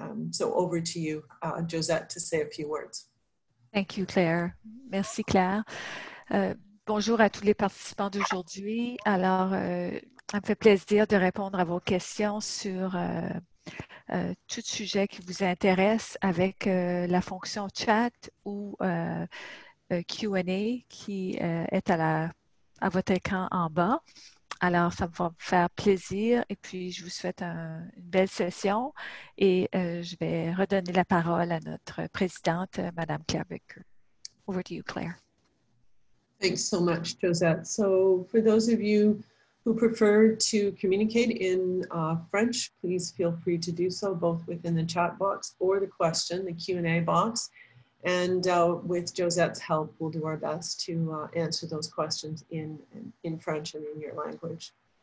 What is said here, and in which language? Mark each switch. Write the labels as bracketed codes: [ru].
[en] So over to you, Josette, to say a few words. Thank you, Claire. [fr] Merci, Claire. Bonjour à tous les participants d'aujourd'hui. Alors, ça me fait plaisir de répondre à vos questions sur tout sujet qui vous intéresse avec la fonction chat ou Q&A qui est à votre écran en bas. Alors, ça va me faire plaisir et puis je vous souhaite une belle session et je vais redonner la parole à notre présidente, Madame Claire Baker. [en] Over to you, Claire. Thanks so much, Josette. So for those of you who prefer to communicate in French, please feel free to do so, both within the chat box or the question, the Q&A box. And with Josette's help, we'll do our best to answer those questions in French and in your language.